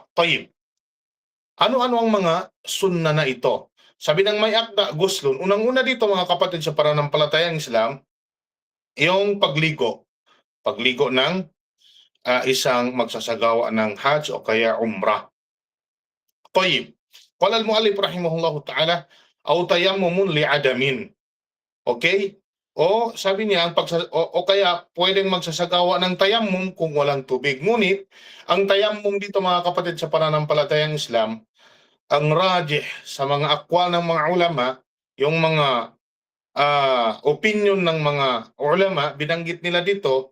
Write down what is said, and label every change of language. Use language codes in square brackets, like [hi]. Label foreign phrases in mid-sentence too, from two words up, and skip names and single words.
[tl] Tayyib. Ano-ano ang mga sunna na ito? Sabi ng may akda, guslun, unang-una dito mga kapatid sa pananampalatayang Islam, yung pagligo. Pagligo ng isang magsasagawa ng Hajj o kaya Umrah. Tayyib. [ar] قال المؤلف رحمه الله تعالى، أو تيمم لعدم. [tl] Okay? O sabi niya, o kaya pwedeng magsasagawa ng tayammum kung walang tubig. Ngunit, ang tayammum dito mga kapatid sa pananampalatayang Islam, ang rajih sa mga akwal ng mga ulama, yung mga opinion ng mga ulama, binanggit nila dito.